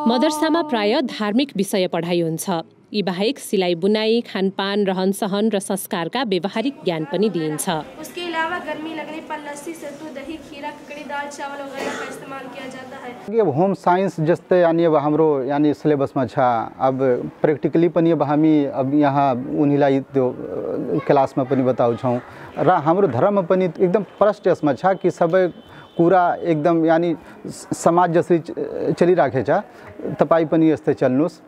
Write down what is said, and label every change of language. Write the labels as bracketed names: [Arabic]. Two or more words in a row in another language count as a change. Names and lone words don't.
[Nepali] मदरसामा प्राय धार्मिक विषय पढाइ हुन्छ। यी बाहेक सिलाई बुनाई, खानपान, रहन सहन र संस्कारका व्यवहारिक ज्ञान पनि दिइन्छ। [Hindi] उसके अलावा गर्मी लगने पर लस्सी, सत्तू, दही, खीरा, ककड़ी, दाल, चावल वगैरह का इस्तेमाल किया जाता है। [Nepali] अब [English] home science [Nepali] जस्तै यानी अब हाम्रो यानी सिलेबसमा छ। अब प्र्याक्टिकली पनि अब हामी अब यहाँ उनीलाई त्यो क्लासमा पनि बताउँछौँ र हाम्रो धर्ममा पनि एकदम प्रष्ट यसमा छ कि सबै कुरा एकदम यानी समाज जसरी चलिराखेको छ, तपाईँ पनि यस्तै चल्नुहोस्।